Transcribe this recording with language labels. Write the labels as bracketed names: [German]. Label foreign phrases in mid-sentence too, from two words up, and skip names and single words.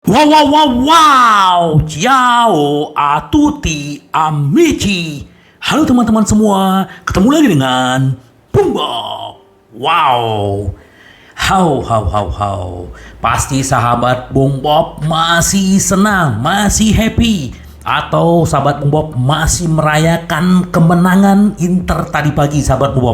[Italian] Wow, wow, wow, wow. Ciao a tutti amici. [Indonesian] Halo teman-teman semua, ketemu lagi dengan Bumbo. Wow. How. Pasti sahabat Bung Bob masih senang, masih happy. Atau sahabat Bung Bob masih merayakan kemenangan Inter tadi pagi, sahabat Bung Bob.